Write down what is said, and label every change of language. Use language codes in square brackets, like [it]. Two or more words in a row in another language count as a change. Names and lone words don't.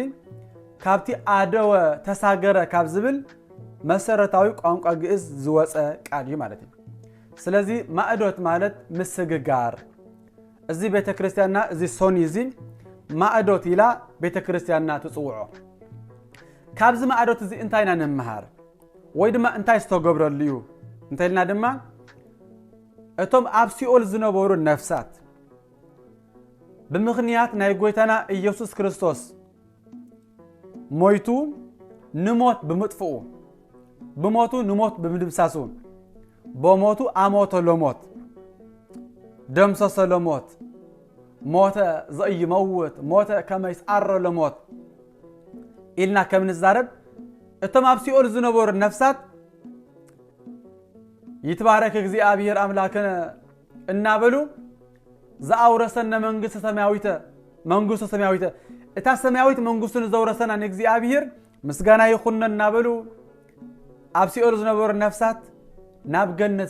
[ti] ካብቲ አደወ ተሳገረ ካብ ዝብል መሰረታዊ ቋንቋ ግእዝ ዝወፀ ቃል እዩ ማለት እዩ። ስለዚህ ማእዶት ማለት ምስግጋር እዚ ቤተ ክርስቲያንና እዚ ሶኒ እዚ ማእዶት ኢላ ቤተ ክርስቲያንና ትፅውዖ። ካብዚ ማእዶት እዚ እንታይ ኢና ንምሃር ወይ ድማ እንታይ ዝተገብረሉ እዩ እንተልና ድማ እቶም ኣብ ሲኦል ዝነበሩ ነፍሳት ብምኽንያት ናይ ጎይታና ኢየሱስ ክርስቶስ ሞይቱ ንሞት ብምጥፍኡ ብሞቱ ንሞት ብምድምሳሱ [gez] በሞቱ አሞተ ለሞት ደምሰሰ ለሞት ሞተ [ti] ዘይመውት ሞተ ከመይስ አረ ለሞት ኢልና ከም ንዛረብ እቶም ኣብ ሲኦል ዝነበሩ ነፍሳት ይትባረክ [gez] እግዚአብሔር አምላክነ [ti] እናበሉ [gez] ዘአውረሰነ መንግስተ ሰማያዊተ [ti] እታ ሰማያዊት መንግስቱን ዘውረሰና ንእግዚአብሔር ምስጋና ይኹን እናበሉ ኣብ ሲኦል ዝነበሩ ነፍሳት ናብ ገነት